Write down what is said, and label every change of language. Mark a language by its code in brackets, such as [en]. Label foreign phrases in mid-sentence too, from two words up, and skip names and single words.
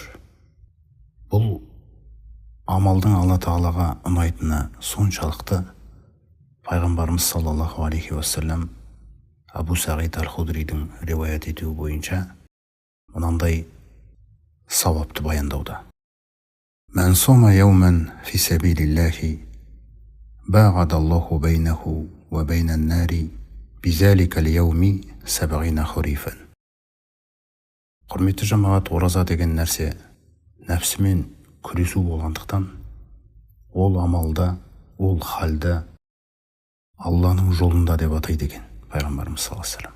[kk] Бұл амалдың Алла Тағалаға ұнайтыны соншалықты пайғамбарымыз [ar] صلى الله عليه وسلم [kk] Абу Сағид Аль-Худридің риуаят етуі бойынша мынандай сауапты баяндауда. [ar] من صام يوما في سبيل الله باعد الله بينه وبين النار بذلك اليوم سبعين خريفا. [kk] Құрметті жамағат, ораза деген нәрсе нәпсімен күресу болғандықтан ол амалда, ол халда Алланың жолында деп атайды екен пайғамбарымыз [ar] صلى الله عليه وسلم.